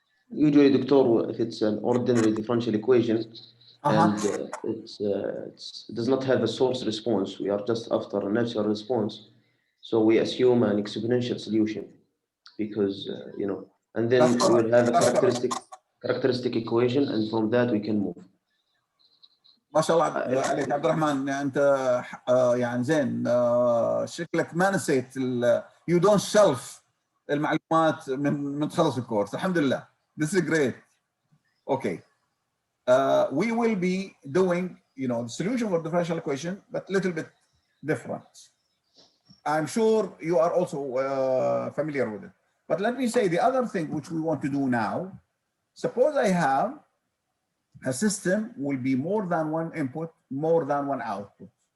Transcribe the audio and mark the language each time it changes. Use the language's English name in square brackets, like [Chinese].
[English] Usually, Doctor, if it's an ordinary differential equation and it does not have a source response, we are just after a natural response. So we assume an exponential solution because, and then we will have a characteristic equation, and from that we can move. [Arabic] ما شاء الله عليك عبد الرحمن، انت يعني زين، شكلك ما نسيت [English] you don't shelf [Arabic] المعلومات من تخلص الكورس. الحمد لله. [English] This is great. Okay. We will be doing, the solution for the differential equation, but a little bit different. I'm sure you are also familiar with it. But let me say the other thing which we want to do now. Suppose I have a system will be more than one input, more than one output.